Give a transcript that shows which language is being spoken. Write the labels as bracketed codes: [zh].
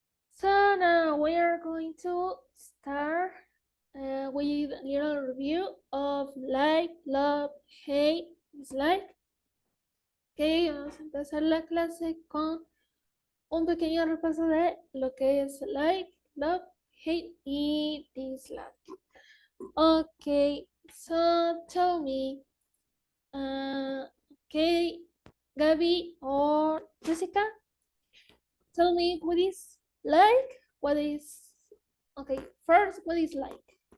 [en] So now we are going to start with a little review of like, love, hate, dislike. [es] Ok, vamos a empezar la clase con un pequeño repaso de lo que es like, love, hate y dislike. [en] Ok, so tell me, okay, Gabby or Jessica, tell me what is like, what is, okay, first, what is like?